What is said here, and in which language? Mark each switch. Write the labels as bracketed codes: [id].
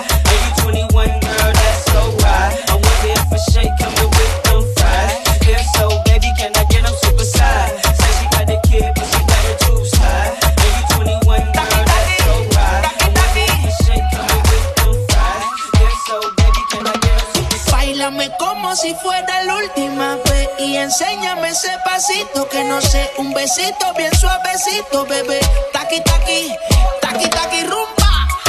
[en] And you 21, girl, that's so right. I wonder if a shake coming with them fries. If so, baby, can I get them super size? Said she got a kid, but she got her tubes high. And you 21, girl, that's so right. I wonder if a shake coming with them fries. If so, baby, can I get them super size? [es] Báilame como si fuera la última vez y enséñame ese pasito que no sé, un besito bien suavecito, bebé. Taqui, taqui, taqui, taqui, rumba.